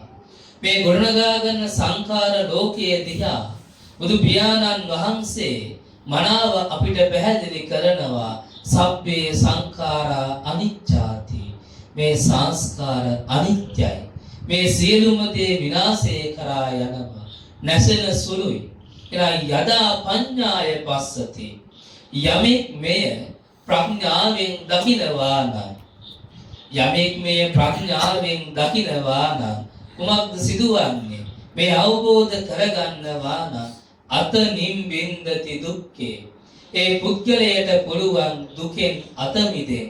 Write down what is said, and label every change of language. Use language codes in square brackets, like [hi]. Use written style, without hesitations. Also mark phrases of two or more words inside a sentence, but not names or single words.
[si] මේ ගොඩනගා ගන්න සංඛාර ලෝකයේ දිහා බුදු පියාණන් වහන්සේ මනාව අපිට පැහැදිලි කරනවා. [pi] සබ්බේ සංඛාරා අනිච්චාති. [si] මේ සංස්කාර අනිත්‍යයි. මේ සියලුම දේ විනාශය කරා යනවා. නැසෙන සුළුයි. එලා [pi] යදා පඤ්ඤාය පස්සති. [si] යමෙක් මෙය ප්‍රඥාවෙන් දකිනවා නම් කුමක්ද සිදුවන්නේ? මේ අවබෝධ කරගන්නවා නම් [pi] අත නිම්බින්දති දුක්ඛේ. [si] ඒ පුද්ගලයාට පුළුවන් දුකෙන් අත මිදෙන්න.